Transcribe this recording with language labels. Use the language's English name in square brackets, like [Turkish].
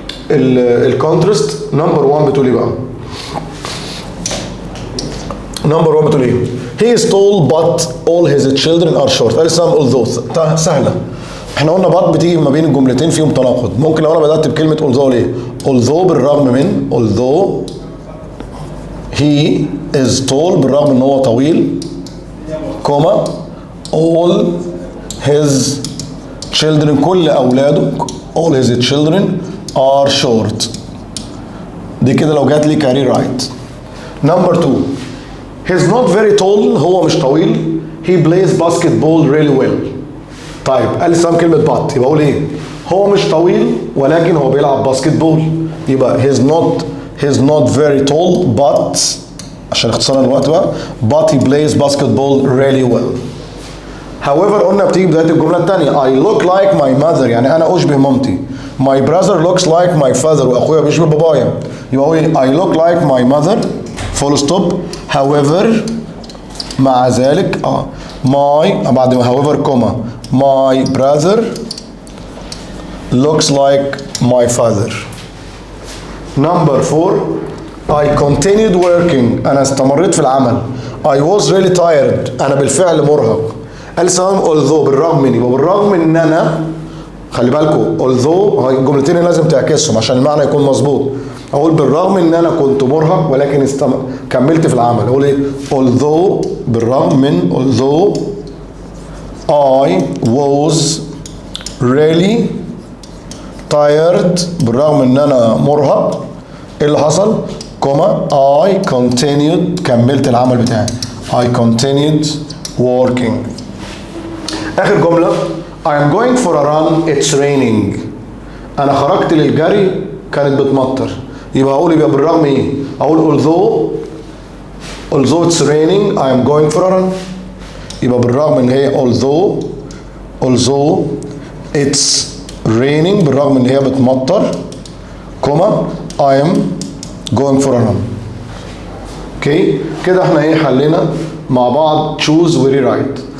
[Arabic] الكونترست نمبر 1 بتقول ايه بقى؟ نمبر 1 بتقول ايه؟ [English] he is tall but all his children are short. [Arabic] قال سام although سهله. احنا قلنا but بتيجي ما بين الجملتين فيهم تناقض. ممكن لو انا بدات بكلمه although ليه؟ although بالرغم من [English] although he is tall [Arabic] بالرغم ان هو طويل كوما all his children كل اولاده [English] all his children are short. [Arabic] دي كده لو جات لي كاري رايت. [English] number 2 he's not very tall [Arabic] هو مش طويل [English] he plays basketball really well. [Arabic] طيب قال لي سام كلمة but يبقى اقول ايه؟ هو مش طويل ولكن هو بيلعب باسكت بول. [English] يبقى he's not very tall but [Arabic] عشان اختصار الوقت بقى [English] but he plays basketball really well. [Arabic] however قلنا بتيجي بداية الجملة الثانية [English] I look like my mother [Arabic] يعني أنا أشبه مامتي. [English] my brother looks like my father [Arabic] وأخويا بيشبه بابايا. [English] يبقى أقول I look like my mother full stop. however [Arabic] مع ذلك [English] my بعد ما however comma my brother looks like my father. number 4 I continued working [Arabic] أنا استمريت في العمل. [English] I was really tired [Arabic] أنا بالفعل مرهق. قال سلام although بالرغم من يبقى بالرغم من ان انا خلي بالكم although الجملتين لازم تعكسهم عشان المعنى يكون مظبوط. اقول بالرغم ان انا كنت مرهق ولكن كملت في العمل. اقول ايه؟ although بالرغم من [English] although I was really tired [Arabic] بالرغم ان انا مرهق ايه اللي حصل؟ كوما I continued كملت العمل بتاعي. [English] I continued working. آخر جملة I am going for a run it's raining [Arabic] أنا خرجت للجري كانت بتمطر. يبقى أقول يبقى بالرغم إيه؟ أقول [English] although it's raining I am going for a run. [Arabic] يبقى بالرغم إن هي [English] although it's raining بالرغم إن هي بتمطر comma I am going for a run. [Arabic] اوكي كده احنا ايه حلينا مع بعض choose و rewrite.